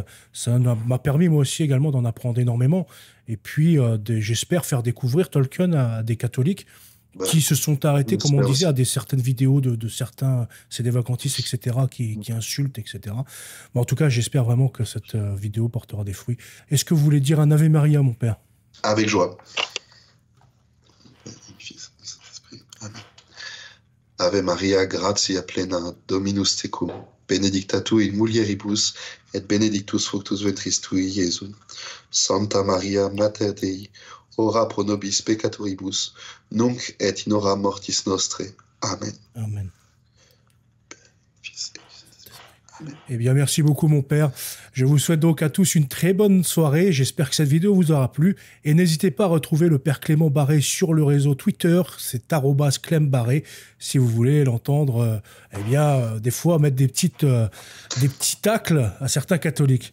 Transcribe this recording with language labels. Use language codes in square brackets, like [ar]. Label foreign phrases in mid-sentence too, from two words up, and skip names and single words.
[fr] Ça m'a permis, moi aussi, également, d'en apprendre énormément. Et puis, j'espère faire découvrir Tolkien à des catholiques qui se sont arrêtés, comme on disait, à certaines vidéos de certains sédévacantistes, etc., qui insultent, etc. Mais en tout cas, j'espère vraiment que cette vidéo portera des fruits. Est-ce que vous voulez dire un Ave Maria, mon père? Avec joie. [la] Ave Maria, gratia plena, Dominus tecum, benedicta tu in mulieribus, et benedictus fructus ventris tui, Iesus. Santa Maria, Mater Dei, ora pro nobis peccatoribus, nunc et in hora mortis nostre. Amen. Amen. [fr] Eh bien, merci beaucoup, mon père. Je vous souhaite donc à tous une très bonne soirée. J'espère que cette vidéo vous aura plu. Et n'hésitez pas à retrouver le père Clément Barré sur le réseau Twitter. C'est @clembarré. Si vous voulez l'entendre, des fois mettre des petits tacles à certains catholiques.